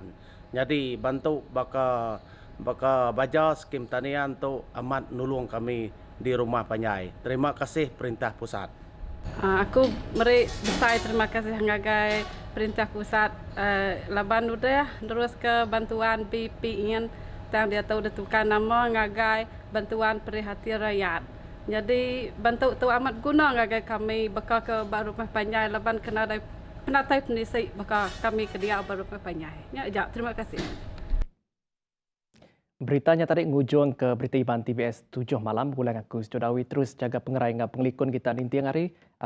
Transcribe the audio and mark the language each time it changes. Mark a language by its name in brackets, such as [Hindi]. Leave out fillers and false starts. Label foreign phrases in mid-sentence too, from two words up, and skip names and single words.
[Iban] Jadi bantu baka baja skim tanian tu amat nulung kami di rumah Panyai. Terima kasih Perintah Pusat. Aku meri besar terima kasih ngagai Perintah Pusat laban udah terus ke bantuan BPN yang dia tahu detukan nama ngagai bantuan perhatian rakyat. Jadi bantu tu amat guna ngagai kami bakal ke baru rumah Panyai laban kena dari penatai penisik bakal kami ke dia baru rumah Panyai. Ya, terima kasih. Beritanya tadi ngujung ke Berita Iban TVS 7 malam. Ulang aku Sejodawi terus jaga pengerai dengan pengelikun kita di tiang hari.